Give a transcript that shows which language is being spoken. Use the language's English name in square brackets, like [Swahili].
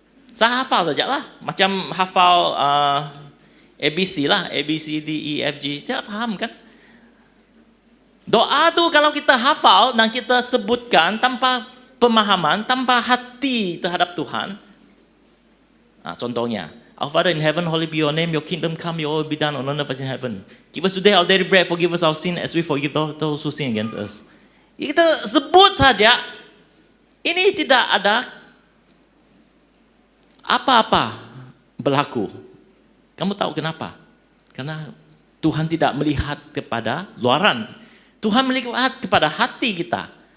[Malay] Saya hafal sajalah, macam hafal ABC lah, A, B, C, D, E, F, G. Tidak paham kan? Doa tu kalau kita hafal dan kita sebutkan tanpa pemahaman, tanpa hati terhadap Tuhan. Contohnya, [English] Our Father in heaven, holy be your name, your kingdom come, your will be done on earth as in heaven. Give us today our daily bread, forgive us our sin as we forgive those who sin against us. [Malay] Kita sebut saja, ini tidak ada apa-apa berlaku. Kamu tahu kenapa? Karena Tuhan tidak melihat kepada luaran. Tuhan melihat kepada hati kita.